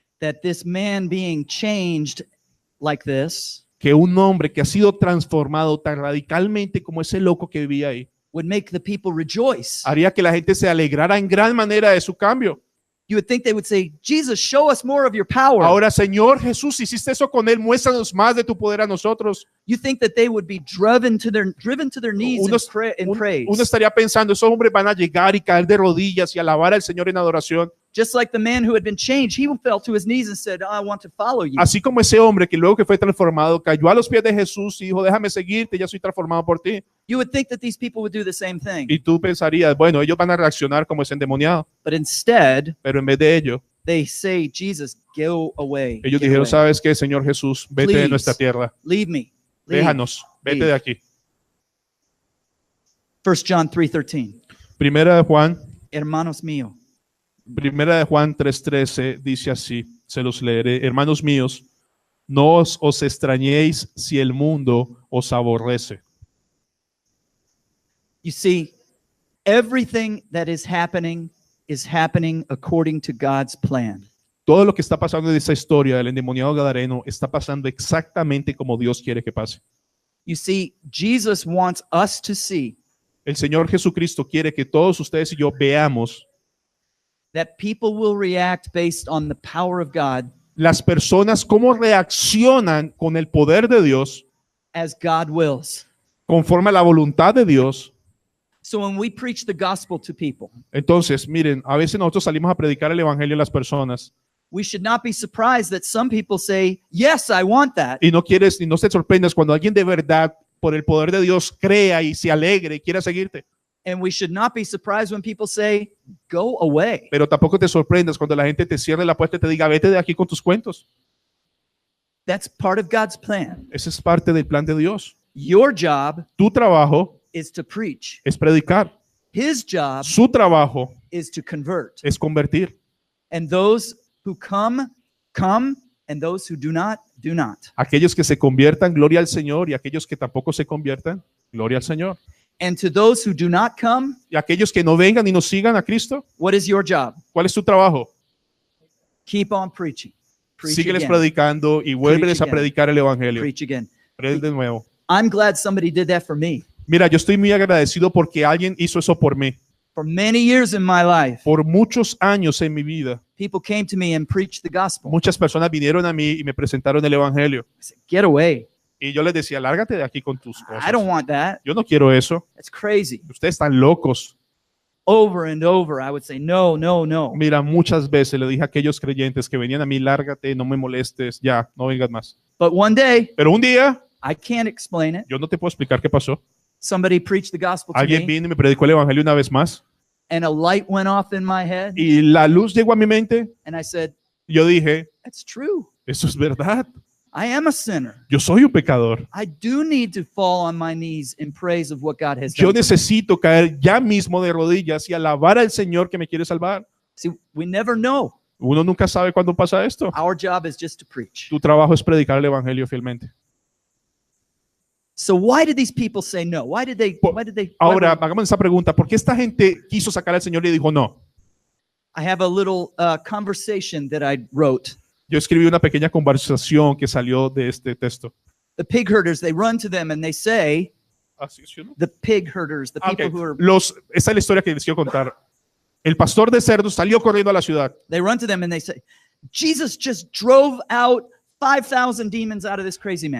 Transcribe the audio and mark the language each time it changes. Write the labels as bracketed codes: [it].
[en] that this man being changed like this [es] que un hombre que ha sido transformado tan radicalmente como ese loco que vivía ahí, [en] would make the people rejoice. [es] haría que la gente se alegrara en gran manera de su cambio. [en] You would think they would say, Jesus, show us more of your power. [es] Ahora, Señor Jesús, hiciste eso con él, muéstranos más de tu poder a nosotros. [en] You think that they would be driven to their knees in praise. [es] Uno estaría pensando, esos hombres van a llegar y caer de rodillas y alabar al Señor en adoración. [en] Just like the man who had been changed, he fell to his knees and said, I want to follow you. [es] Así como ese hombre que luego que fue transformado cayó a los pies de Jesús y dijo, déjame seguirte, ya soy transformado por ti. [en] You would think that these people would do the same thing. [es] Y tú pensarías, bueno, ellos van a reaccionar como ese endemoniado. [en] But instead, [es] Pero en vez de ello, [en] they say, Jesus, go away. [es] ellos [en] Get [es] dijeron, [en] away. [es] ¿sabes qué, Señor Jesús? Vete de [en] Please. [es] nuestra tierra. [en] Leave me. Leave. [es] Déjanos, vete [en] Leave. [es] de aquí. [en] 1 John 3:13. [es] Primera de Juan Hermanos míos, Primera de Juan 3:13 dice así, se los leeré. Hermanos míos, no os extrañéis si el mundo os aborrece. [en] you see, everything that is happening according to God's plan. [es] Todo lo que está pasando en esta historia del endemoniado gadareno está pasando exactamente como Dios quiere que pase. [en] You see, Jesus wants us to see [es] El Señor Jesucristo quiere que todos ustedes y yo veamos [en] that people will react based on the power of God [es] las personas cómo reaccionan con el poder de Dios [en] as God wills. [es] conforme a la voluntad de Dios. [en] So when we preach the gospel to people, [es] Entonces, miren, a veces nosotros salimos a predicar el evangelio a las personas [en] we should not be surprised that some people say, yes, I want that. [es] y no te sorprendas cuando alguien de verdad por el poder de Dios crea y se alegre y quiera seguirte. [en] And we should not be surprised when people say, go away. [es] Pero tampoco te sorprendas cuando la gente te cierre la puerta y te diga, vete de aquí con tus cuentos. [en] That's part of God's plan. [es] Ese es parte del plan de Dios. [en] Your job [es] Tu trabajo [en] is to preach. [es] es predicar. [en] His job [es] Su trabajo [en] is to convert. [es] es convertir. [en] And those who come, come, and those who do not, do not. [es] Aquellos que se conviertan, gloria al Señor, y aquellos que tampoco se conviertan, gloria al Señor. [en] And to those who do not come, [es] Y aquellos que no vengan y nos sigan a Cristo, [en] what is your job? [es] ¿cuál es tu trabajo? [en] Keep on preaching. Preach [es] sígueles [en] again. [es] predicando y vuélveles a [en] again. [es] predicar el evangelio. [en] Preach again. [es] Predica de nuevo. [en] I'm glad somebody did that for me. [es] Mira, yo estoy muy agradecido porque alguien hizo eso por mí. [en] For many years in my life, [es] Por muchos años en mi vida, [en] people came to me and preached the gospel. [es] muchas personas vinieron a mí y me presentaron el evangelio. [en] I said, get away. [es] Y yo les decía, lárgate de aquí con tus [en] I [es] cosas. [en] don't want that. [es] Yo no quiero eso. [en] That's crazy. [es] Ustedes están locos. [en] Over and over, I would say, no, no, no. [es] Mira, muchas veces le dije a aquellos creyentes que venían a mí, lárgate, no me molestes, ya, no vengas más. [en] But one day, [es] Pero un día, [en] I can't explain it. [es] yo no te puedo explicar qué pasó. [en] Somebody preached the gospel to [es] Alguien [en] me, [es] vino y me predicó el evangelio una vez más. [en] and a light went off in my head, [es] Y la luz llegó a mi mente. [en] and I said, [es] Yo dije, [en] that's true. [es] eso es verdad. [en] I am a sinner. [es] Yo soy un pecador. [en] I do need to fall on my knees in praise of what God has [es] Yo [en] done. for me. [es] necesito caer ya mismo de rodillas y alabar al Señor que me quiere salvar. [en] See, we never know. [es] Uno nunca sabe cuándo pasa esto. [en] Our job is just to preach. [es] Tu trabajo es predicar el evangelio fielmente. [en] So why did these people say no? Why did they? [es] Ahora, hagamos esa pregunta. ¿Por qué esta gente quiso sacar al Señor y dijo no? [en] I have a little conversation that I wrote. [es] Yo escribí una pequeña conversación que salió de este texto. [en] The pig herders, they run to them and they say, [es] Así es, ¿sí o no? [en] the pig herders, the people [es] Ok. [en] who are, [es] Esta es la historia que les quiero contar. El pastor de cerdos salió corriendo a la ciudad. [en] they run to them and they say, Jesus just drove out 5,000 demons out of this crazy man.